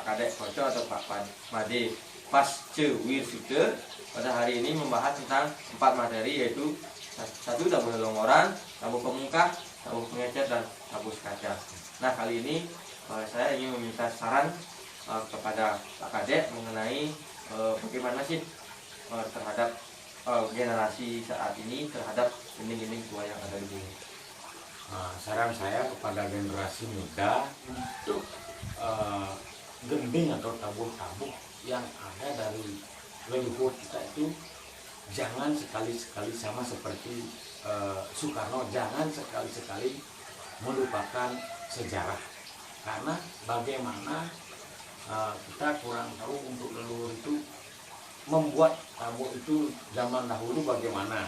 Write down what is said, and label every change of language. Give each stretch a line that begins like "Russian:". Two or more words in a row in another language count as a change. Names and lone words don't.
Indonesian: Kadek Koco atau Pak Made Pascewirsuta pada hari ini membahas tentang 4 materi, yaitu 1 tabuh lelongoran, tabuh pemungkah, tabuh pengecet, dan tabuh sekadian. Nah, kali ini saya ingin meminta saran kepada Pak Kadek mengenai bagaimana sih terhadap generasi saat ini terhadap gending-gending tua yang ada di sini. saran saya kepada generasi muda untuk gending atau tabur-tabur yang ada dari leluhur kita itu jangan sekali-sekali sama seperti Soekarno, jangan sekali-sekali melupakan sejarah, karena bagaimana kita kurang tahu untuk leluhur itu membuat tabur itu zaman dahulu bagaimana.